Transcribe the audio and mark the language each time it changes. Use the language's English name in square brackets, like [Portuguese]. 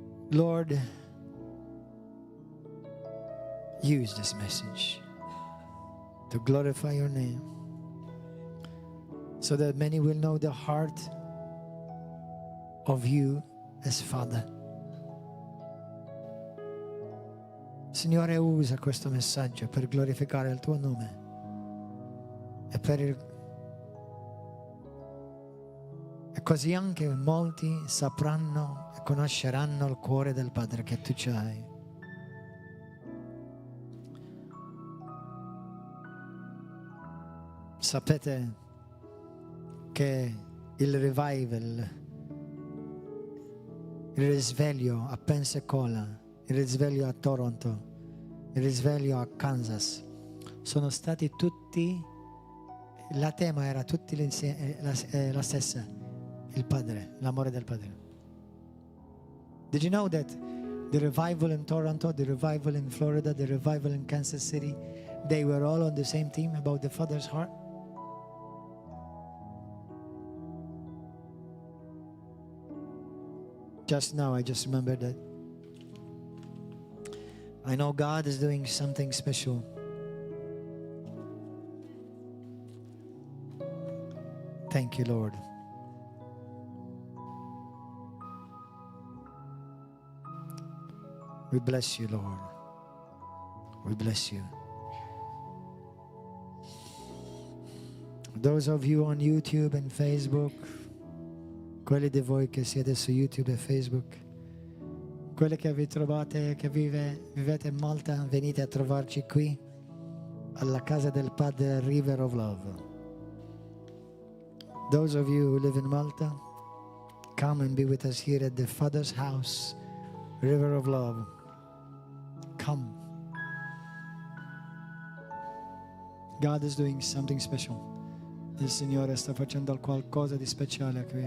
[English] Lord, use this message to glorify your name, so that many will know the heart of you as Father. [Italian] Signore, usa questo messaggio per glorificare il tuo nome e così anche molti sapranno e conosceranno il cuore del Padre che tu ci hai. Sapete che il revival, il risveglio a Pensacola, il risveglio a Toronto, il risveglio a Kansas, sono stati tutti, la tema era tutti la stessa, il Padre, l'amore del Padre. [English] Did you know that the revival in Toronto, the revival in Florida, the revival in Kansas City, they were all on the same theme about the Father's heart? Just now, I just remembered that. I know God is doing something special. Thank you, Lord. We bless you, Lord. We bless you. Those of you on YouTube and Facebook, [Italian] quelli di voi che siete su YouTube e Facebook, quelli che vi trovate, che vivete in Malta, venite a trovarci qui alla casa del Padre River of Love. [English] Those of you who live in Malta, come and be with us here at the Father's house, River of Love. Come. God is doing something special. [Italian] Il Signore sta facendo qualcosa di speciale qui.